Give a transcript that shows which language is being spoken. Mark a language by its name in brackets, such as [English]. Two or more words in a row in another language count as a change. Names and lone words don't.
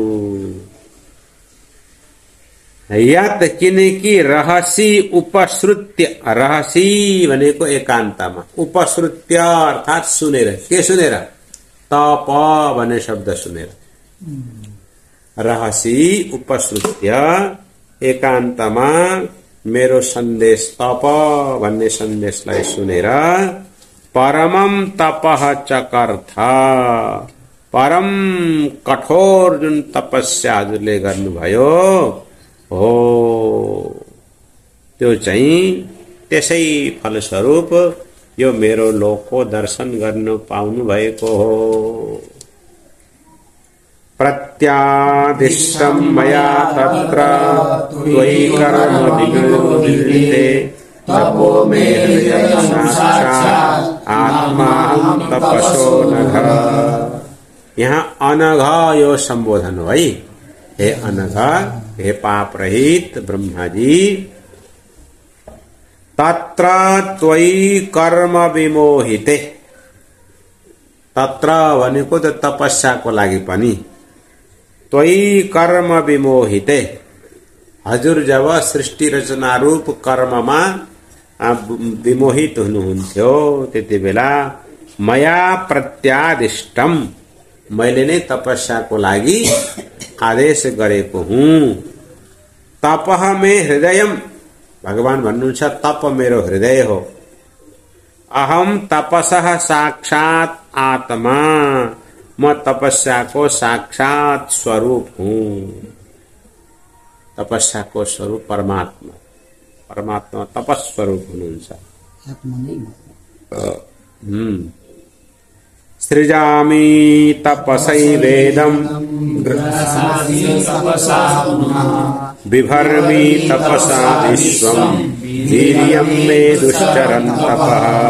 [Nepali] यात किनकि [Sanskrit] रहसी उपश्रुत्य, [Nepali] रहसी भनेको एकान्तमा, उपश्रुत्य अर्थात सुनेर। के सुनेर? तप भन्ने शब्द सुनेर। [Sanskrit] रहसी उपश्रुत्य [Nepali] एकान्तमा मेरो सन्देश तप भन्ने सन्देशलाई सुनेर [Sanskrit] परमम तपः चकर्थ, [Nepali] परम कठोर जुन तपस्या हजुरले गर्नुभयो हो त्यो चाहिँ त्यसै फलस्वरूप यो मेरो लोकको दर्शन गर्नु पाउनु भएको हो। [Sanskrit] प्रत्यादिष्टं मया तत्र त्वयि कर्म विनियोजिते तपो मे साक्षात् आत्माहं तपसो नघ। [Nepali] यहाँ अनघ यो संबोधन हो है। हे अनघ, हे पाप रहित ब्रह्मा जी, [Sanskrit] तत्र त्वयि कर्म विमोहिते, [Nepali] तत्र भनेको त तपस्याको लागि पनि, [Sanskrit] त्वयि कर्म विमोहिते, [Nepali] हजुर जब सृष्टि रचना रूप कर्ममा विमोहित हुनुहुन्थ्यो त्यति बेला [Sanskrit] मया प्रत्यादिष्टम, [Nepali] मैले नै तपस्याको लागि आदेश गरेको हुँ। [Sanskrit] तपः मे हृदयम, [Nepali] भगवान भन्नुहुन्छ तप मेरो हृदय हो। [Sanskrit] अहम तपसः साक्षात् आत्मा, [Nepali] म तपस्याको साक्षात स्वरूप हूँ। तपस्याको स्वरूप परमात्मा, परमात्मा तपस्वरूप हुनुहुन्छ। [Sanskrit] सृजामि तपसैवेदं बिभर्मि तपसा विश्वं वीर्यं मे दुश्चरन् तपः।